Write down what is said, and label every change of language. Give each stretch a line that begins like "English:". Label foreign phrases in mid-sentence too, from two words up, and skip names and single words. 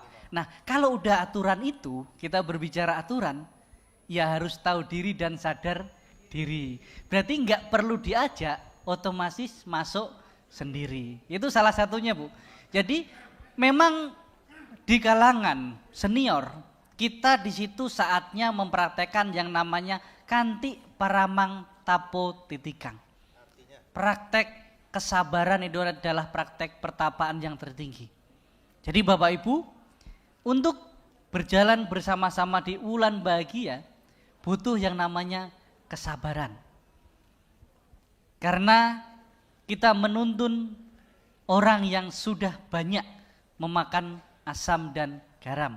Indonesian: Nah, kalau udah aturan itu, kita berbicara aturan, ya harus tahu diri dan sadar diri. Berarti nggak perlu diajak, otomatis masuk sendiri. Itu salah satunya Bu. Jadi memang di kalangan senior, kita di situ saatnya mempraktekkan yang namanya
Pali: kanti paramang tapo titikang.
Indonesian: Praktek kesabaran itu adalah praktek pertapaan yang tertinggi. Jadi Bapak Ibu, untuk berjalan bersama-sama di Wulan Bahagia butuh yang namanya kesabaran. Karena kita menuntun orang yang sudah banyak memakan asam dan garam.